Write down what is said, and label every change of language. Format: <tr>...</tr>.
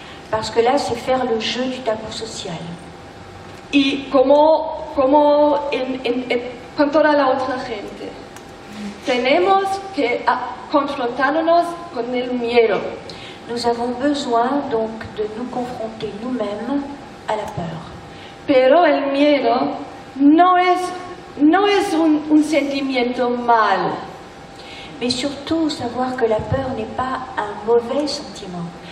<fr>Parce que là, c'est faire le jeu du tabou social.</fr> <es>Y como con toda la otra gente. Tenemos que confrontarnos con el miedo.</es> <fr>Nous avons besoin donc de nous confronter nous-mêmes à la peur.</fr> <es>Pero el miedo no es un sentimiento mal.</es> <fr>Mais surtout savoir que la peur n'est pas un mauvais sentiment.</fr>